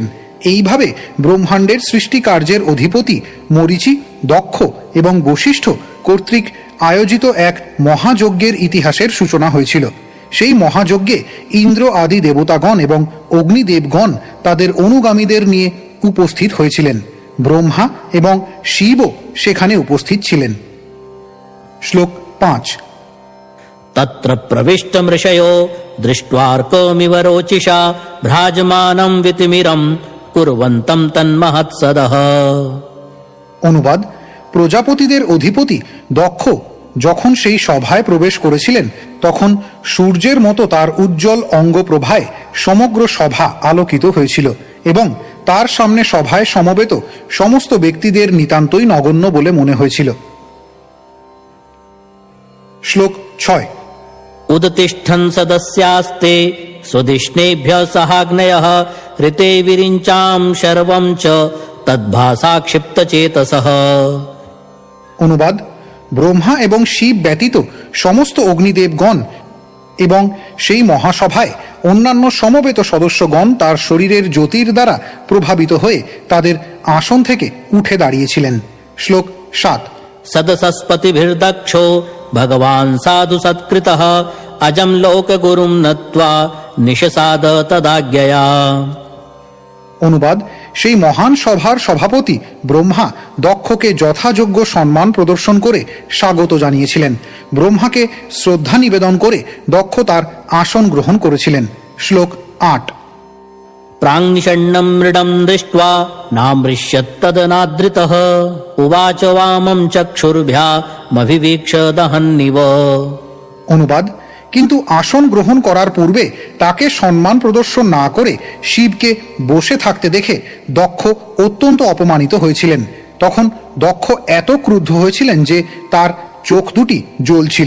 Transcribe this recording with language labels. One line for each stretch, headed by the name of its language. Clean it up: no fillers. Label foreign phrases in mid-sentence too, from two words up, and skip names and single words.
Bangla: এইভাবে ব্রহ্মাণ্ডের সৃষ্টি কার্যের অধিপতি মরীচি, দক্ষ এবং বশিষ্ঠ কর্তৃক আয়োজিত এক মহাযজ্ঞের ইতিহাসের সূচনা হয়েছিল। সেই মহাযজ্ঞে ইন্দ্র আদি দেবতাগণ এবং অগ্নিদেবগণ তাদের অনুগামীদের নিয়ে উপস্থিত হয়েছিলেন। ব্রহ্মা এবং শিবও সেখানে উপস্থিত ছিলেন। শ্লোক 5।
Sanskrit: तत्र प्रविष्टं ऋषयो दृष्ट्वार्कमिव रोचिषा भ्राजमानं वितिमिरं कुर्वन्तं तन्महत्सदः।
Bangla: অনুবাদ: প্রজাপতিদের অধিপতি দক্ষ যখন সেই সভায় প্রবেশ করেছিলেন তখন সূর্যের মতো তার উজ্জ্বল অঙ্গপ্রভায় সমগ্র সভা আলোকিত হয়েছিল এবং তার সামনে সভায় সমবেত সমস্ত ব্যক্তিদের নিতান্তই নগণ্য বলে মনে হয়েছিল। শ্লোক 6।
Sanskrit: उदतिष्ठन् सदस्यास्ते स्वदिष्णेभ्यः सहाग्नयः ऋते विरिञ्चां शर्वं च तद्भासा क्षिप्तचेतसः।
Bangla: অনুবাদ: ব্রহ্মা এবং শিব ব্যতীত সমস্ত অগ্নিদেবগণ এবং সেই মহাসভায় অন্যান্য সমবেত সদস্যগণ তার শরীরের জ্যোতির দ্বারা প্রভাবিত হয়ে তাদের আসন থেকে উঠে দাঁড়িয়েছিলেন। শ্লোক 7।
Sanskrit: सदसस्पतिभिर्दक्षो भगवान् साधु सत्कृतः अजं लोकगुरुं नत्वा निशसाद तदाज्ञया।
Bangla: অনুবাদ: সেই মহান সভার সভাপতি ব্রহ্মা দক্ষকে যথাযোগ্য সম্মান প্রদর্শন করে স্বাগত জানিয়েছিলেন। ব্রহ্মাকে শ্রদ্ধা নিবেদন করে দক্ষ তার আসন গ্রহণ করেছিলেন। শ্লোক 8।
Sanskrit: प्राङ्निषण्णं मृडं दृष्ट्वा नामृष्यत्तदनादृतः उवाच वामं चक्षुर्भ्यामभिवीक्ष दहन्निव।
Bangla: অনুবাদ: কিন্তু আসন গ্রহণ করার পূর্বে তাকে সম্মান প্রদর্শন না করে শিবকে বসে থাকতে দেখে দক্ষ অত্যন্ত অপমানিত হয়েছিলেন। তখন দক্ষ এত ক্রুদ্ধ হয়েছিলেন যে তার চোখ দুটি জ্বলছিল।